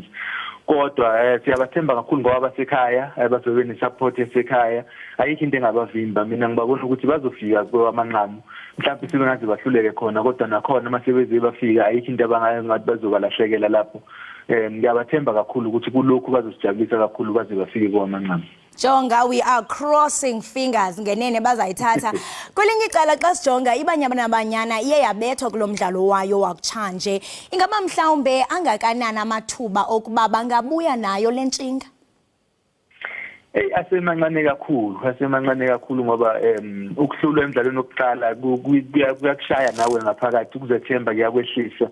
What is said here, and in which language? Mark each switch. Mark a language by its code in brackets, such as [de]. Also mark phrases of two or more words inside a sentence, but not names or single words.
[zu] Kodwa siyabathemba kakhulu ngoba basekhaya, bazobe nesupport yasekhaya. Ayikho into engabavimba. Mina ngibabona ukuthi bazofika kwamanqamu. Mhlawumbe singaze bahluleke khona kodwa nakhona masebeze bafika ayikho into abangathi bazobalahlekela lapho. Ngiyabathemba kakhulu ukuthi kulokhu bazosijabulisa kakhulu baze bafike kwamanqamu. [xh] Jonga, [en] we are crossing fingers [xh] ngenene bazayithatha. Kwelinye icala xa sijonga iBanyana Banyana iye yabethwa kulomdlalo wayo wakutshanje. Ingaba mhlawumbe angakanani amathuba okuba bangabuya nayo lentshinga? [zu] Asemancane kakhulu ngoba ukuhlulwa emidlalweni okuqala kuyakushaya nawe ngaphakathi ukuzethemba kuyakwehlisa.